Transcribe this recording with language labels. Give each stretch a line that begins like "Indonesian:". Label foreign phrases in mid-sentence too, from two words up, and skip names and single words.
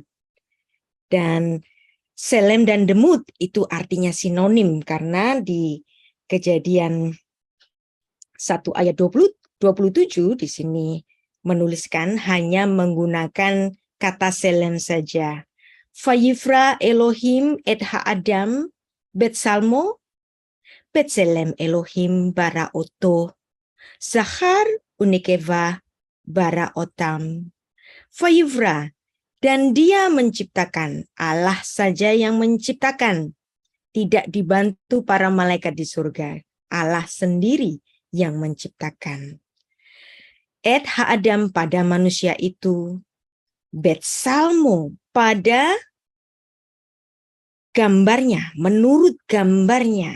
Indonesian: Dan selem dan demut itu artinya sinonim, karena di Kejadian 1 ayat 27 di sini menuliskan hanya menggunakan kata selem saja.
Hebrew: ויברא אלוהים את האדם בצלמו בצלם אלוהים ברא אותו זכר ונקבה ברא אותם.
Indonesian: Vayivra, dan dia menciptakan, Allah saja yang menciptakan, tidak dibantu para malaikat di surga, Allah sendiri yang menciptakan.
Hebrew: את האדם
Indonesian: pada manusia itu, Betsalmo pada gambarnya, menurut gambarnya.